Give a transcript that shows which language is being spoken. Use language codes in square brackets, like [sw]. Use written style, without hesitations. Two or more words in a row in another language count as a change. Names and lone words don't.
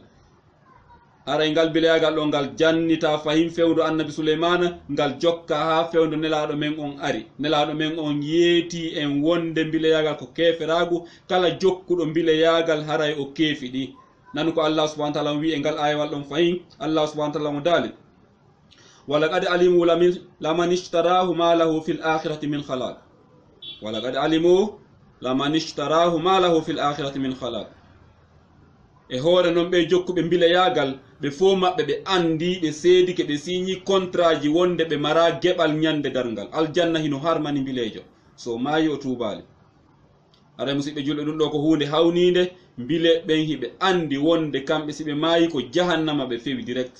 [ff] Aray ngal bileyagal ɗo ngal jannita fahin fewndo annabi Suleymana ngal jokka ha fewndo nelaɗo men on ari. Nelaɗo men on yeeti en wonde bileyagal ko keferagu, kala jokkuɗo bileyagal haray o keefiɗi. Nanu ko [ar] الله سبحانه وتعالى [ff] wi e ngal ayawal ɗon fahin. [ar] الله سبحانه وتعالى [ff] mo dali [ar] ولقد علموا لمن اشتراه ما له في الآخرة من خلاق. ولقد علموا لمن اشتراه ما له في الآخرة من خلاق. [ff] E hoore non ɓe jokkuɓe bileyagal ɓe fo maɓɓe ɓe andi ɓe seedike ɓe signi contrat ji wonde ɓe mara geɓal ñande darngal aljanna hino harmani bilejo so maayi o tubali. Ara musidɓe julɓe ɗum ɗo ko hunde hawnide. Bile ɓen hiɓe andi wonde kamɓe siɓe maayi ko jahannama ɓe fewi direct.